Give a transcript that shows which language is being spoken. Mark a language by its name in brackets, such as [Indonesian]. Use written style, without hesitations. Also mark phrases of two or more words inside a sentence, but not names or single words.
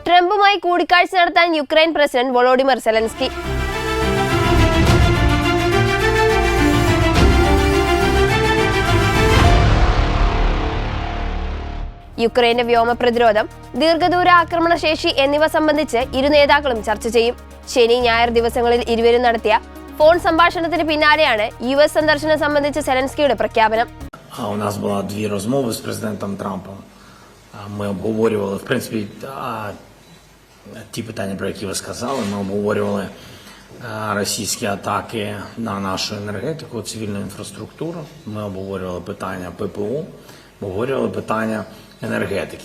[Malayalam] ട്രംപുമായി കൂടിക്കാഴ്ച നടത്താൻ യുക്രൈൻ പ്രസിഡന്റ് വോളോഡിമർ സെലൻസ്കി. യുക്രൈന്റെ വ്യോമ പ്രതിരോധം, ദീർഘദൂര ആക്രമണ ശേഷി എന്നിവ സംബന്ധിച്ച് ഇരു നേതാക്കളും ചർച്ച ചെയ്യും. ശനി, ഞായർ ദിവസങ്ങളിൽ ഇരുവരും നടത്തിയ ഫോൺ സംഭാഷണത്തിന് പിന്നാലെയാണ് US സന്ദർശനം സംബന്ധിച്ച് സെലൻസ്കിയുടെ പ്രഖ്യാപനം. [Ukrainian] У нас були дві розмови з президентом Трампом. Ми обговорювали, в принципі, ті питання, про які ви сказали. Ми обговорювали російські атаки на нашу енергетику, цивільну інфраструктуру. Ми обговорювали питання ППО, обговорювали питання енергетики.